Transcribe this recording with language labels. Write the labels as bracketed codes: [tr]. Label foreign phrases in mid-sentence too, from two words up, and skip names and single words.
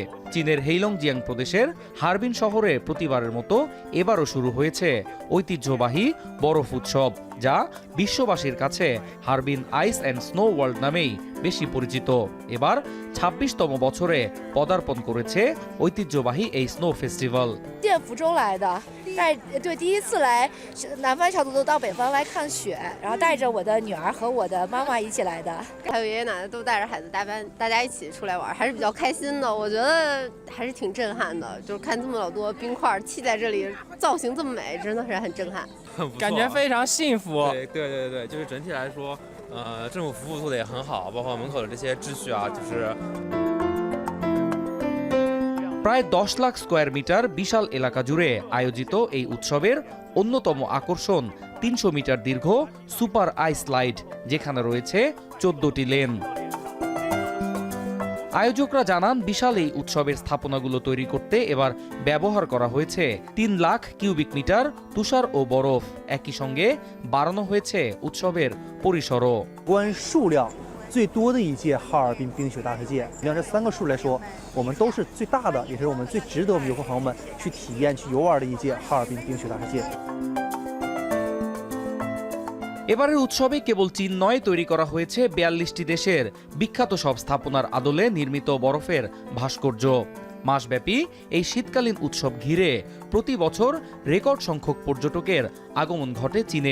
[bn] চীনের হেইলংজিয়াং প্রদেশের হারবিন শহরে প্রতিবারের মতো এবারও শুরু হয়েছে ঐতিহ্যবাহী বরফ উৎসব, যা বিশ্ববাসীর কাছে হারবিন আইস অ্যান্ড স্নো ওয়ার্ল্ড নামেই বেশি পরিচিত। এবার ২৬তম বছরে পদার্পণ করেছে ঐতিহ্যবাহী এই স্নো ফেস্টিভ্যাল। [zh] 对，第一次来南方小组都到北方来看雪，然后带着我的女儿和我的妈妈一起来的，还有爷爷奶奶都带着孩子大家一起出来玩，还是比较开心的。我觉得还是挺震撼的，就是看这么老多冰块砌在这里，造型这么美，真的是很震撼，感觉非常幸福。对，就是整体来说，政府服务做得也很好，包括门口的这些秩序啊，就是。 [bn] প্রায় ১০ লাখ স্কোয়ার মিটার বিশাল এলাকা জুড়ে আয়োজিত এই উৎসবের অন্যতম আকর্ষণ ৩০০ মিটার দীর্ঘ সুপার আইস স্লাইড, যেখানে রয়েছে ১৪টি লেন। আয়োজকরা জানান বিশাল এই উৎসবের স্থাপনাগুলো তৈরি করতে এবার ব্যবহার করা হয়েছে 3 লাখ কিউবিক মিটার তুষার ও বরফ। একই সঙ্গে বাড়ানো হয়েছে উৎসবের পরিসরও। [zh] 最多的一届哈尔滨冰雪大世界，像这3个数来说，我们都是最大的，也是我们最值得我们游客朋友们去体验、去游玩的一届哈尔滨冰雪大世界。 [bn] এবারের উৎসবে কেবল চীন নয়, তৈরি করা হয়েছে 42টি দেশের বিখ্যাত সব স্থাপনার আদলে নির্মিত বরফের ভাস্কর্য। মাসব্যাপী এই শীতকালীন উৎসব ঘিরে প্রতি বছর রেকর্ড সংখ্যক পর্যটকের আগমন ঘটে চীনে।